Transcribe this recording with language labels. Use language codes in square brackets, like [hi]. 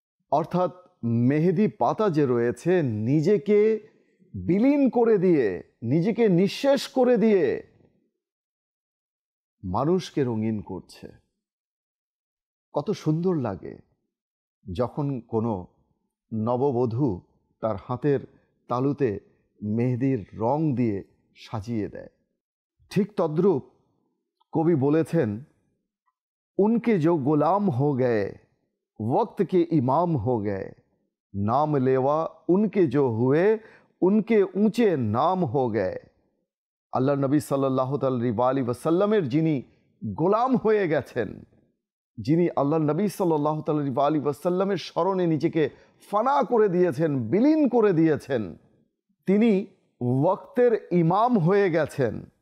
[bn] অর্থাৎ মেহেদি পাতা যে রয়েছে নিজেকে বিলীন করে দিয়ে, নিজেকে নিঃশেষ করে দিয়ে মানুষকে রঙিন করছে। কত সুন্দর লাগে যখন কোনো নববধূ তার হাতের তালুতে মেহেদির রং দিয়ে সাজিয়ে দেয়। ঠিক তদ্রূপ কবি বলেছেন, [hi] উনকে जो गुलाम हो गए वक्त के इमाम हो गए, नाम लेवा उनके जो हुए उनके ऊंचे नाम हो गए। [bn] আল্লাহ নবী সাল্লাল্লাহু আলাইহি ওয়াসাল্লামের যিনি গোলাম হয়ে গেছেন, যিনি আল্লাহ নবী সাল্লাল্লাহু আলাইহি ওয়াসাল্লামের স্মরণে নিজেকে ফানা করে দিয়েছেন, বিলীন করে দিয়েছেন, তিনি ওয়াক্তের ইমাম হয়ে গেছেন।